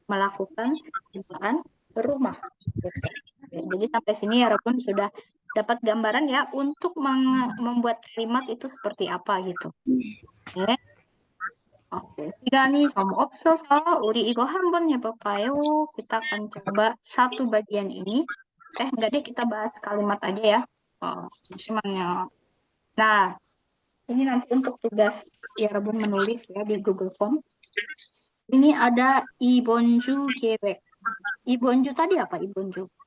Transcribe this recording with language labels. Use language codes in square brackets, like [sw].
[id] Melakukan kerjaan rumah. Gitu. Jadi sampai sini ya Rabun sudah dapat gambaran ya untuk membuat kalimat itu seperti apa gitu. Oke. [ko] Oke, 시간이 좀 없어서 우리 이거 한번 해볼까요? [id] Kita akan coba satu bagian ini. Enggak deh, kita bahas kalimat aja ya. Semuanya. Nah, ini nanti untuk tugas ya Rabun menulis ya di Google Form. Ini ada Ibonju Gewek. Ibonju tadi apa Ibonju?